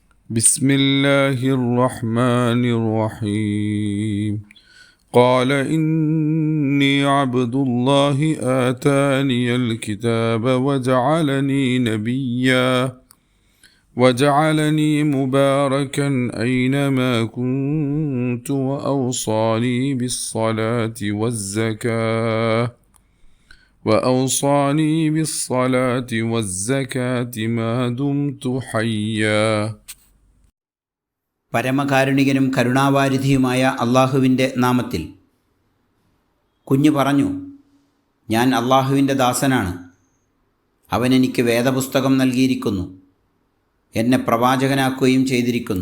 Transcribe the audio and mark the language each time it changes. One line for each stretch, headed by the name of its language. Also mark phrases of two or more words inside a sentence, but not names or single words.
Arabic: بسم الله الرحمن الرحيم قال إني عبد الله آتاني الكتاب وجعلني نبيا وجعلني مباركا أينما كنت وأوصاني بالصلاة والزكاة ما دمت حيا.
Malayalam: പരമകാരുണികനും കരുണാവാരിധിയുമായ അള്ളാഹുവിൻ്റെ നാമത്തിൽ. കുഞ്ഞ് പറഞ്ഞു, ഞാൻ അള്ളാഹുവിൻ്റെ ദാസനാണ്. അവൻ എനിക്ക് വേദപുസ്തകം നൽകിയിരിക്കുന്നു, എന്നെ പ്രവാചകനാക്കുകയും ചെയ്തിരിക്കുന്നു.